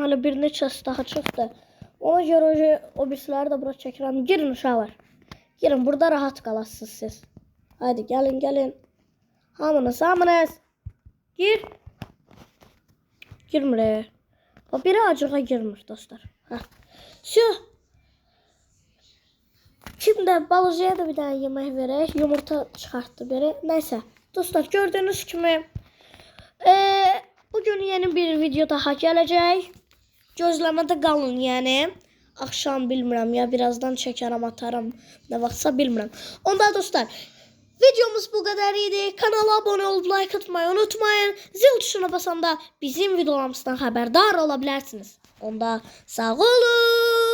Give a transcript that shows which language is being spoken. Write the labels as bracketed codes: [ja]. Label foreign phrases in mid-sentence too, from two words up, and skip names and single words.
[az] Hələ bir neçəsi daha çıxdı. Ona görə oje o birisləri də bura çəkirəm. Girin uşaqlar. Girin, burada rahat qalasınız siz. Haydi gəlin, gəlin. Hamınız, hamınız. Gir. Girmir. O biri acığa girmir dostlar. Hə. Şu. [tr] Şimdi balıcıya da bir tane yemek verək. [az] Yumurta çıxartdı biri. Neyse. Dostlar gördüğünüz kimi bugün yeni bir video daha gələcək. Gözləmədə qalın yəni. Akşam bilmirəm ya birazdan çəkərəm atarım. Ne vaxtsa bilmirəm. Onda dostlar videomuz bu kadar idi. [tr] Kanala abone olup like atmayı unutmayın. Zil tuşuna basanda bizim videolarımızdan haberdar olabilirsiniz. [az] Onda sağ olun.